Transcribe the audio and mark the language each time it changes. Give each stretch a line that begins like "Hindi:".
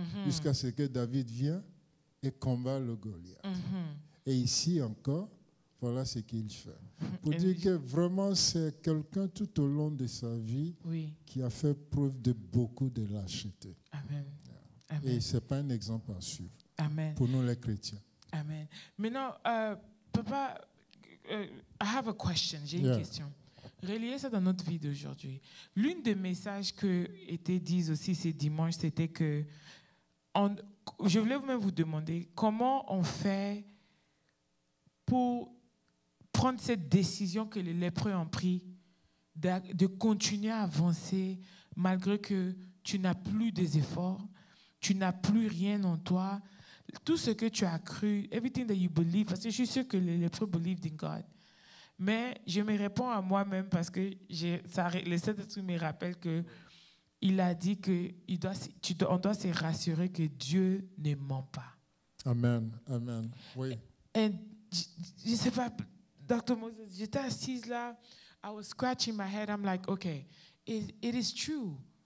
French: Jusqu'à ce que David vienne et combat le Goliath. Et ici encore, voilà ce qu'il fait. Pour dire que vraiment c'est quelqu'un tout au long de sa vie Oui. qui a fait preuve de beaucoup de lâcheté. Amen. Et Amen. ce n'est pas un exemple à suivre Amen. pour nous les chrétiens. Amen. Maintenant, papa,
English: I have a question.
French: J'ai une
English: Yeah.
French: question. Reliez ça dans notre vie d'aujourd'hui. L'une des messages que étaient dit aussi ce dimanche, c'était que je voulais même vous demander comment on fait pour prendre cette décision que les lépreux ont pris de continuer à avancer malgré que tu n'as plus des efforts, tu n'as plus rien en toi. Tout ce que tu as cru,
English: everything that you believe,
French: parce que je suis sûre que les lépreux
English: believed
French: in God. Mais je me réponds à moi-même parce que le Saint-Esprit me rappelle qu'il a dit qu'on doit se rassurer que Dieu ne ment pas. Amen. Amen. Oui. Et je ne sais pas, Dr.
English: Moses,
French: j'étais assise là,
English: I was scratching my head, I'm like, okay, it is true.